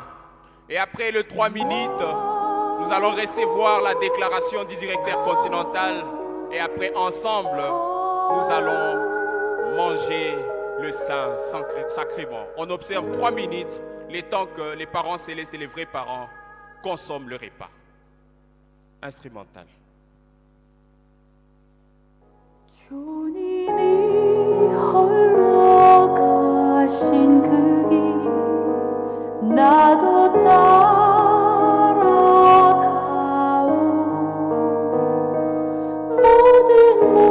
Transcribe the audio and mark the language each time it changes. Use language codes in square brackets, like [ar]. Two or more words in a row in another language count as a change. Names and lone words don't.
[fr] Et après les 3 minutes, nous allons recevoir la déclaration du directeur continental. Et après, ensemble, nous allons manger le Saint-Sacrement. On observe 3 minutes, le temps que les parents célestes et les vrais parents consomment le repas. Instrumental. [ko] 주님이 홀로 가신 그 길 나도 따라가오 모든